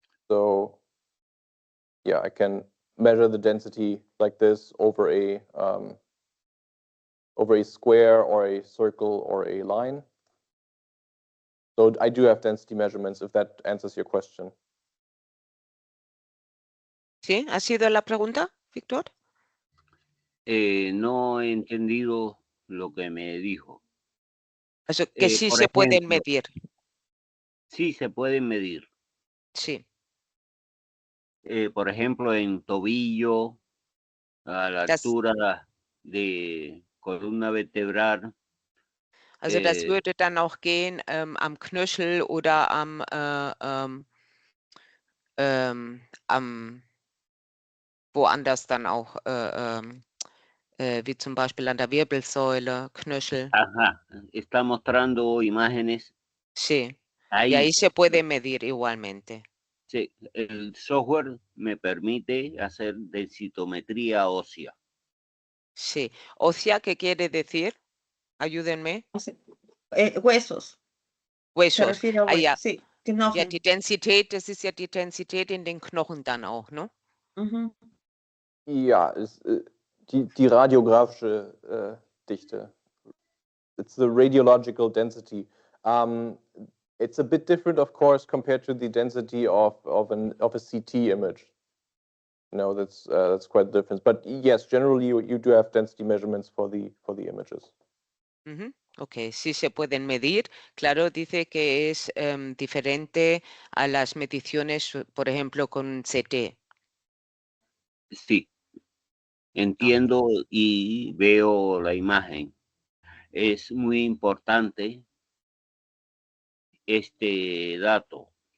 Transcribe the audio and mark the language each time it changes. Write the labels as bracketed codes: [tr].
[en] So, yeah, I can measure the density like this over a square or a circle or a line. So I do have density measurements, if that answers your question. [es] ¿Sí? ¿Ha sido la pregunta, Víctor? No he entendido lo que me dijo. Eso, que sí por se ejemplo, pueden medir. Sí, se pueden medir. Sí. Por ejemplo, en tobillo, a la altura de columna vertebral. [de] Also das würde dann auch gehen am Knöchel oder am woanders dann auch, wie zum Beispiel an der Wirbelsäule, Knöchel. [es] Ajá, está mostrando imágenes. Sí, ahí, y ahí se puede medir igualmente. Sí, el software me permite hacer densitometría ósea. Sí, ósea, ¿qué quiere decir? Ayúdenme. Huesos. Se Huesos. refiere a [de] Ah, ja. [es] sí, [de] Ja, Knochen. die Densität, das ist ja die Densität in den Knochen dann auch, ne? Mhm. Ja, die radiografische Dichte. [en] It's the radiological density. It's a bit different, of course, compared to the density of a CT image. No, that's quite the difference. But yes, generally you do have density measurements for the images. [es] Ujú. Ok, sí se pueden medir. Claro, dice que es diferente a las mediciones, por ejemplo, con CT. Sí, entiendo y veo la imagen. Es muy importante este dato.